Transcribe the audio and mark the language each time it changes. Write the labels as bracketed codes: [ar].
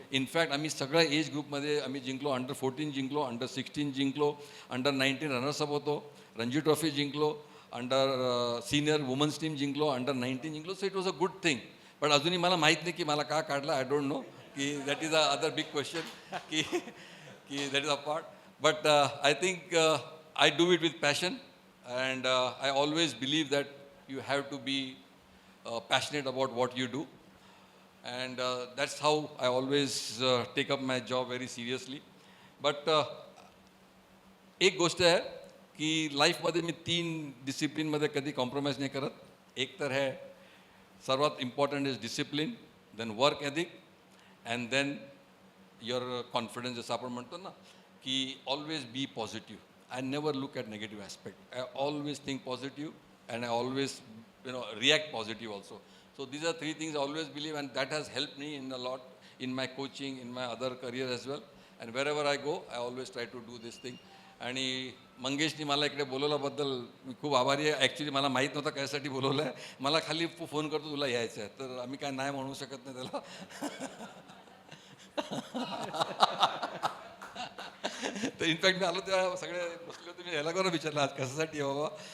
[mr] In fact आम्ही सगळ्या age ग्रुपमध्ये आम्ही जिंकलो. अंडर 14 जिंकलो, अंडर 16 जिंकलो, अंडर 19 रनर्सअप होतो, रणजी ट्रॉफी जिंकलो, अंडर सिनियर वुमन्स टीम जिंकलो, अंडर 19 जिंकलो. [en] So it was a good thing. [mr] पण अजूनही मला माहीत नाही की मला का काढला. [en] I don't know की that is a other big question की that is a part. But I think I do it with passion and I always believe that you have to be passionate about what you do. And that's how I always take up my job very seriously. [mr] But एक गोष्ट आहे की लाईफमध्ये मी 3 डिसिप्लिनमध्ये कधी compromise नाही करत. एक तर आहे सर्वात [en] Important is discipline, then work ethic, and then your confidence. [mr] जसं आपण म्हणतो ना की [en] Always be positive. I never look at negative aspect. I always think positive and I always react positive also. So these are 3 things I always believe, and that has helped me in a lot in my coaching, in my other career as well. And wherever I go, I always try to do this thing. [mr] आणि मंगेशनी मला इकडे बोलवल्याबद्दल मी खूप आभारी आहे. Actually मला माहीत नव्हतं कशासाठी बोलवलं आहे. मला खाली फोन करतो तुला यायचं आहे, तर आम्ही काय नाही म्हणू शकत नाही त्याला. तर इनफॅक्ट मी आलो तेव्हा सगळे बसले होते. मी ह्याला करून विचारलं आज कशासाठी बाबा.